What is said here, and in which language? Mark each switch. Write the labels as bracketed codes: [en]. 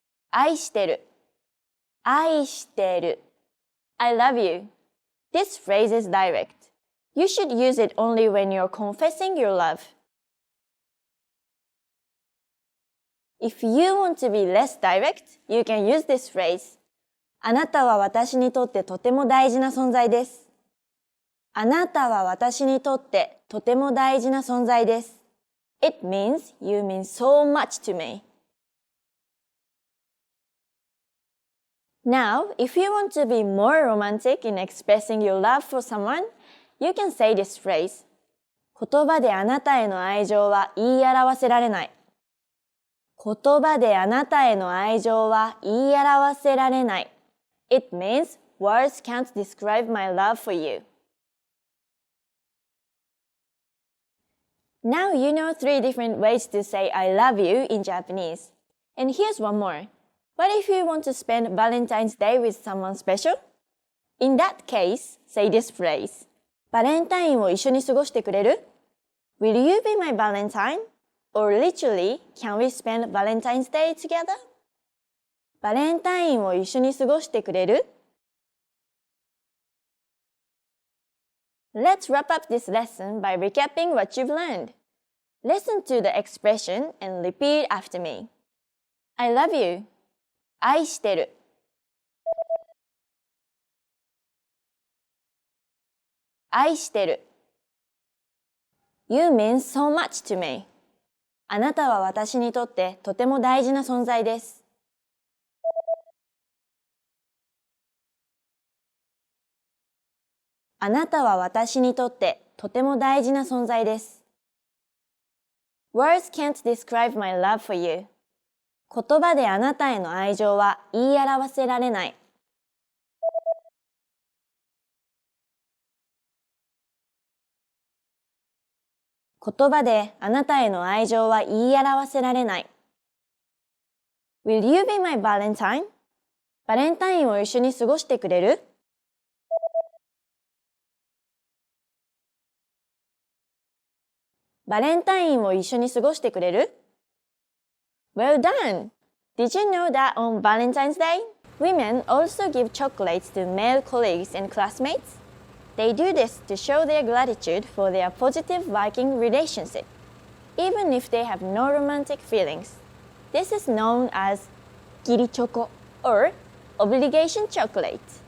[ja] 愛してる。愛してる。 [en] I love you. This phrase is direct. You should use it only when you're confessing your love. If you want to be less direct, you can use this phrase. [ja] あなたは私にとってとても大事な存在です。あなたは私にとってとても大事な存在です。 [en] It means you mean so much to me. Now, if you want to be more romantic in expressing your love for someone, you can say this phrase. [ja] 言葉であなたへの愛情は言い表せられない。言葉であなたへの愛情は言い表せられない。 [en] It means words can't describe my love for you. Now you know 3 different ways to say I love you in Japanese. And here's one more. What if you want to spend Valentine's Day with someone special? In that case, say this phrase. [ja] バレンタインを一緒に過ごしてくれる? [en] Will you be my Valentine? Or literally, can we spend Valentine's Day together? [ja] バレンタインを一緒に過ごしてくれる? [en] Let's wrap up this lesson by recapping what you've learned. Listen to the expression and repeat after me. I love you. [ja] 愛してる。愛してる。 [en] You mean so much to me. [ja] あなたは私にとってとても大事な存在です。あなたは私にとってとても大事な存在です。 [en] Words can't describe my love for you. [ja] 言葉であなたへの愛情は言い表せられない。言葉であなたへの愛情は言い表せられない。 [en] Will you be my Valentine? [ja] バレンタインを一緒に過ごしてくれる？バレンタインを一緒に過ごしてくれる？ [en] Well done! Did you know that on Valentine's Day, women also give chocolates to male colleagues and classmates? They do this to show their gratitude for their positive working relationship, even if they have no romantic feelings. This is known as 義理チョコ or obligation chocolate.